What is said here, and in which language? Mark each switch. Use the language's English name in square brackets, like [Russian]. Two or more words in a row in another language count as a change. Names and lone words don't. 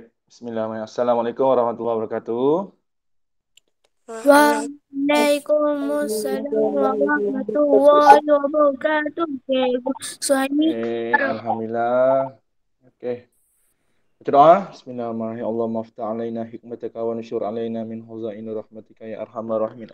[Arabic] بسم الله الرحمن الرحيم. السلام عليكم ورحمة الله وبركاته. وعليكم السلام ورحمة الله وبركاته. [Malay] Cikgu Suhaimi. Alhamdulillah. Oke. Baca doa. [Arabic] بسم الله الرحمن الرحيم. اللهم افتح علينا حكمتك وانشر علينا من خزائن رحمتك يا أرحم الراحمين.